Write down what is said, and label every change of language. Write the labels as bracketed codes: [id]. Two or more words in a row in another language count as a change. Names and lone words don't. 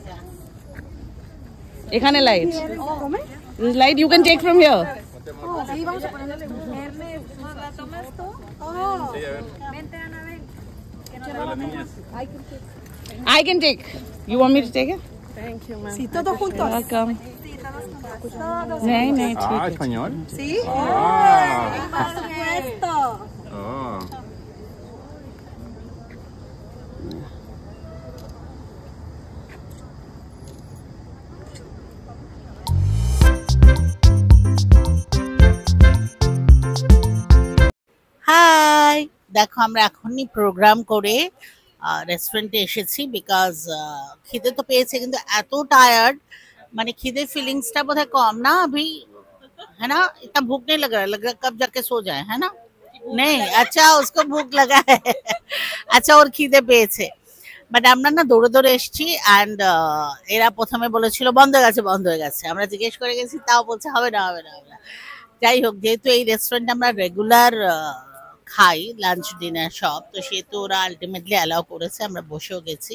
[bn] Ekhane light. [en] This light you can take from here. I can take. You want me to take it? Thank you, ma'am. [es] Sí, todos juntos. [en] Welcome. [hi] नहीं नहीं ठीक है. [es] español. Sí. Por supuesto. Oh. [bn] হাই দেখো আমরা এখনই প্রোগ্রাম করে রেস্টুরেন্টে এসেছি বিকজ খিদে তো পেয়েছে কিন্তু এত টায়ার্ড মানে খিদে ফিলিংসটা বোধহয় কম না [hi] अभी है ना इतना भूख नहीं लग रहा कब जाके सो जाए है ना नहीं अच्छा उसको भूख लगा है अच्छा और [bn] খিদে পেয়েছে বাট আমরা না দৌড়ে দৌড়ে এসেছি অ্যান্ড এরা প্রথমে বলেছিল বন্ধ হয়ে গেছে আমরা জিজ্ঞেস করে গেছি তাও বলছে হবে না। যাই হোক, যেহেতু এই রেস্টুরেন্টে আমরা রেগুলার খাই [en] lunch dinner [bn] সব, তো সেহেতু ওরা [en] ultimately allow [bn] করেছে, আমরা বসেও গেছি।